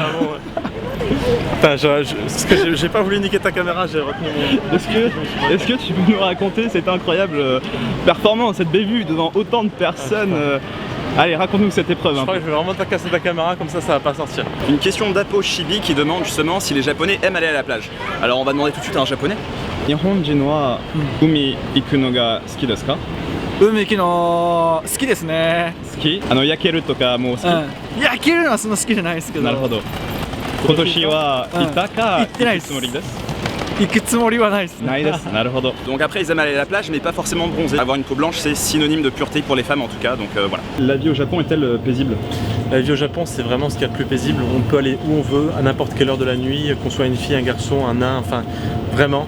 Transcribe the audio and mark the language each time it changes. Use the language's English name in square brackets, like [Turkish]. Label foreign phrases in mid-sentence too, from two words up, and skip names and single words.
[French] Putain, j'ai pas voulu niquer ta caméra, j'ai retenu mon... Est-ce que tu peux nous raconter cette incroyable performance, cette bévue devant autant de personnes Allez, raconte-nous cette épreuve. Je crois que je vais vraiment te casser ta caméra, comme ça va pas sortir. Une question d'Apo Shibi qui demande justement si les Japonais aiment aller à la plage. Alors on va demander tout de suite à un Japonais. [Japanese] 日本人は海行くのが好きですか? 海行くの好きですね. Suki? 焼けるとかも好き? 焼けるのはそんな好きじゃないですけど。なるほど。今年は行ったか行ってないつもりです。 [French] Donc après ils aiment aller à la plage mais pas forcément bronzer. Avoir une peau blanche c'est synonyme de pureté pour les femmes en tout cas, donc voilà. La vie au Japon est-elle paisible? La vie au Japon c'est vraiment ce qu'il y a de plus paisible. On peut aller où on veut, à n'importe quelle heure de la nuit, qu'on soit une fille, un garçon, un nain, enfin vraiment.